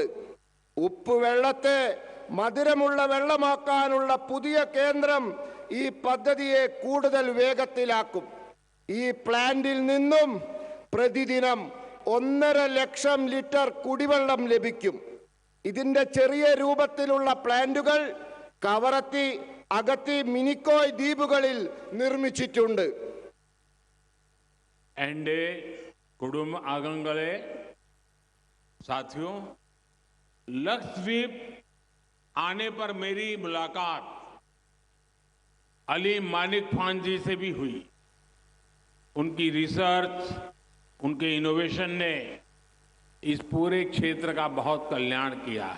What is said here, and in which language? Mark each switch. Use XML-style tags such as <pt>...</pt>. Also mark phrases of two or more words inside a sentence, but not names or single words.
<ml>ഉപ്പ് വെള്ളത്തെ മധുരമുള്ള വെള്ളമാക്കാനുള്ള പുതിയ കേന്ദ്രം ഈ പദ്ധതിയെ കൂടുതൽ വേഗത്തിലാക്കും. ഈ പ്ലാന്റിൽ നിന്നും പ്രതിദിനം 1.5 ലക്ഷം ലിറ്റർ കുടിവെള്ളം ലഭിക്കും. ഇതിന്റെ ചെറിയ രൂപത്തിലുള്ള പ്ലാന്റുകൾ കവറത്തി, അഗത്തി, മിനിക്കോയ് ദ്വീപുകളിൽ നിർമ്മിച്ചിട്ടുണ്ട്. എന്റെ കുടുംബ അംഗങ്ങളേ</ml> <hi>साथियों, लक्षद्वीप आने पर मेरी मुलाकात अली मानिक खान जी से भी हुई। उनकी रिसर्च, उनके इनोवेशन ने इस पूरे क्षेत्र का बहुत कल्याण किया है।</hi>